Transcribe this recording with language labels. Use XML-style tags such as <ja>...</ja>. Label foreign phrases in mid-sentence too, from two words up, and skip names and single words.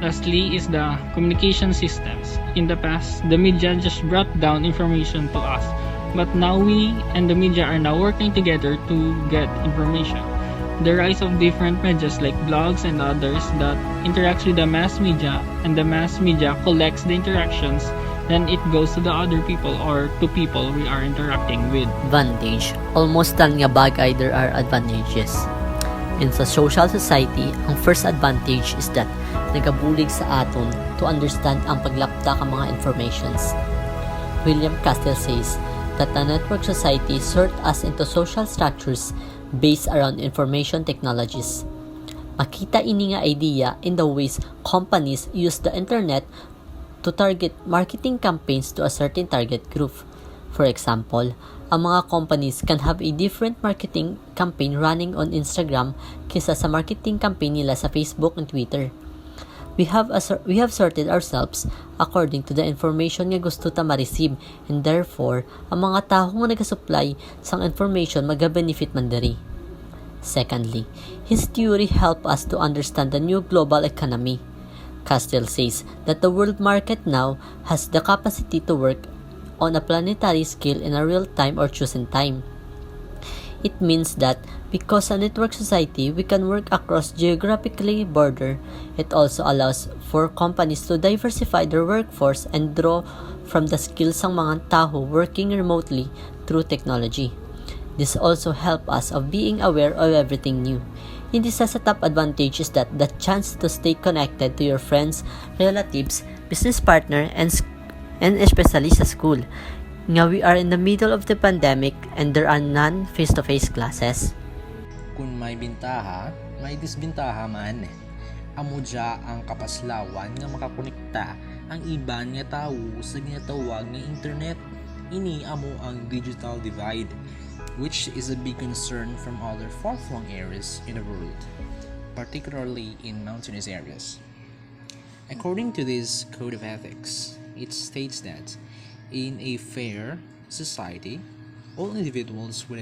<en>Lastly is the communication systems. In the past, the media just brought down information to us, but now we and the media are now working together to get information. The rise of different medias like blogs and others that interacts with the mass media, and the mass media collects the interactions, then it goes to the other people or to people we are interacting with. Advantage. Almost</en> <hil>lahat nga bagay</hil> <en>there are advantages. In sa social society, ang first advantage is that</en> <hil>nagabulig sa aton</hil> <en>to understand</en> <hil>ang paglapta ka mga</hil> <en>informations. William Castells says that the network society sort us into social structures based around information technologies.</en> <hil>Makita ini nga</hil> <en>idea in the ways companies use the internet to target marketing campaigns to a certain target group. For example,</en> <hil>ang mga</hil> <en>companies can have a different marketing campaign running on Instagram</en> <hil>kaysa sa</hil> <en>marketing campaign</en> <hil>nila sa Facebook</hil> <en>and Twitter. We have sorted ourselves according to the information</en> <hil>nga gusto ta ma-receive,</hil> <en>and therefore,</en> <hil>ang mga tao nga nagasupply sang information magabenefit man diri.</hil> <en>Secondly, his theory help us to understand the new global economy. Castells says that the world market now has the capacity to work on a planetary scale in a real time or chosen time. It means that because a network society, we can work across geographically border. It also allows for companies to diversify their workforce and draw from the skills</en> <hil>ng mga tao</hil> <en>working remotely through technology. This also help us of being aware of everything new.</en> <hil>Hindi sa</hil> <en>top advantage is that the chance to stay connected to your friends, relatives, business partner, and especially sa school. Nga we are in the middle of the pandemic and there are none face-to-face classes.</en> <hil>Kung may bintaha, may disbintaha man. Amo dya ang kapaslawan nga makakonekta ang iban nga tao sa ginatawag nga internet. Ini amo ang</hil> <en>digital divide, which is a big concern from other far-flung areas in the world, particularly in mountainous areas. According to this code of ethics, it states that in a fair society, all individuals would have</en>